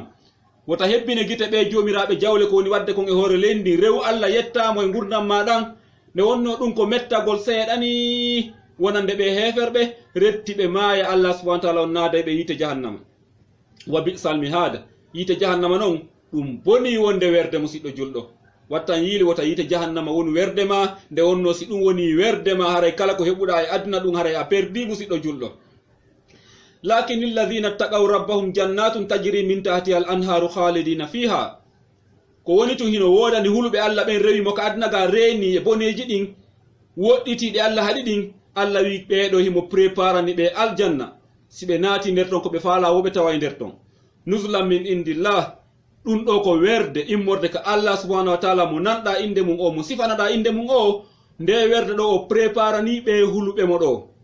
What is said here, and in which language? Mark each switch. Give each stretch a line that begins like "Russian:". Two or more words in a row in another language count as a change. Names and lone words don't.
Fula: Wota hebbine gite ɓe jomiraɓe jawle ko woni wadde kon e hoore leydi rew Allah yettamo e gurdam maɗan, nde wonno ɗum ko mettagol seeɗani wonande ɓe heferɓe retti ɓe maaya Allah
Arabic: سبحانه وتعالى
Fula: on naada ɓe yite jahannama.
Arabic: وبئس المهاد,
Fula: yite jahannama non ɗum boni wonde werde musidɗo julɗo. Wattan yiili wota yite jahannama woni werde ma, nde wonno si ɗum woni werde ma haray kala ko heɓuɗa e aduna ɗum haray a perdi musidɗo julɗo.
Arabic: لكن الذين اتقوا ربهم جنات تجري من تحتها الأنهار خالدين فيها.
Fula: Ko woni tun hino wodani huluɓe Allah ɓen rewi mo ka aduna ga reeni e boneji ɗin woɗɗitiɗe Allah haɗi ɗin. Allah wi ɓeɗo himo préparani ɓe aljanna, si ɓe naati nder ton ko ɓe faala woɓe tawa nder ton.
Arabic: نزلا من عند الله,
Fula: ɗum ɗo ko werde immorde ka Allah
Arabic: سبحانه وتعالى
Fula: mo nanɗa inde mum o, mo sifanaɗa inde mum o, nde werde ɗo o préparani ɓe huluɓe mo ɗo.